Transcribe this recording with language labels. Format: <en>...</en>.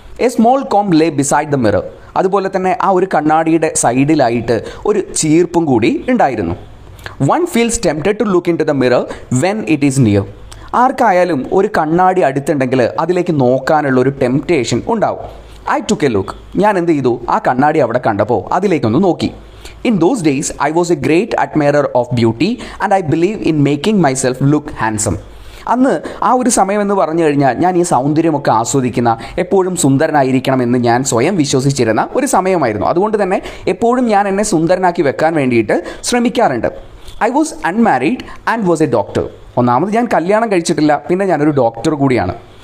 <en>A small comb lay beside the mirror.</en> <ml>അതുപോലെ തന്നെ ആ ഒരു കണ്ണാടിയുടെ സൈഡിലായിട്ട് ഒരു ചീർപ്പും കൂടി ഉണ്ടായിരുന്നു.</ml> <en>One feels tempted to look into the mirror when it is near.</en> <ml>ആർക്കായാലും ഒരു കണ്ണാടി അടുത്തുണ്ടെങ്കിൽ അതിലേക്ക് നോക്കാനുള്ള ഒരു ടെംപ്റ്റേഷൻ ഉണ്ടാവും.</ml> <en>I took a look.</en> <ml>ഞാൻ എന്ത് ചെയ്തു, ആ കണ്ണാടി അവിടെ കണ്ടപ്പോൾ അതിലേക്കൊന്ന് നോക്കി.</ml> <en>In those days, I was a great admirer of beauty and I believe in making myself look handsome.</en> <ml>അന്ന് ആ ഒരു സമയമെന്ന് പറഞ്ഞു കഴിഞ്ഞാൽ ഞാൻ ഈ സൗന്ദര്യമൊക്കെ ആസ്വദിക്കുന്ന, എപ്പോഴും സുന്ദരനായിരിക്കണമെന്ന് ഞാൻ സ്വയം വിശ്വസിച്ചിരുന്ന ഒരു സമയമായിരുന്നു. അതുകൊണ്ട് തന്നെ എപ്പോഴും ഞാൻ എന്നെ സുന്ദരനാക്കി വെക്കാൻ വേണ്ടിയിട്ട് ശ്രമിക്കാറുണ്ട്.</ml> <en>I was unmarried and was a doctor.</en> <ml>ഒന്നാമത് ഞാൻ കല്യാണം കഴിച്ചിട്ടില്ല, പിന്നെ ഞാനൊരു ഡോക്ടർ കൂടിയാണ്.</ml>